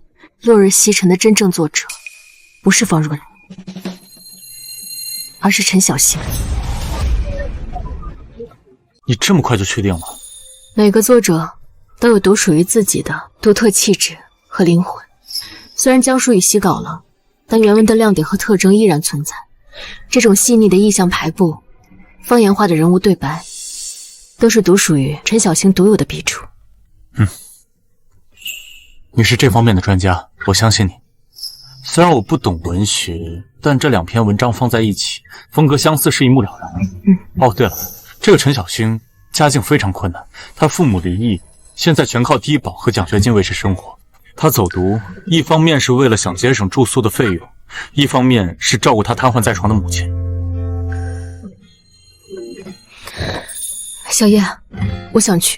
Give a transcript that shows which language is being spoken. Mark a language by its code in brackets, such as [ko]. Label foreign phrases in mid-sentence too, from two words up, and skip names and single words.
[zh] 落日西塵的真正作者不是方若離，而是陳小星。你這麼快就確定了？每個作者都有獨屬於自己的獨特氣質和靈魂。雖然江疏雨洗稿了，但原文的亮點和特徵依然存在。這種細膩的意象排布， 方言化的人物对白，都是独属于陈小星独有的笔触。你是这方面的专家，我相信你。虽然我不懂文学，但这2篇文章放在一起，風格相似是一目了然。哦，对了，这个陳小星家境非常困難，他父母離異，現在全靠低保和獎學金維持生活。他走讀，一方面是為了想節省住宿的費用，一方面是照顧他癱瘓在床的母親。小葉，我想去。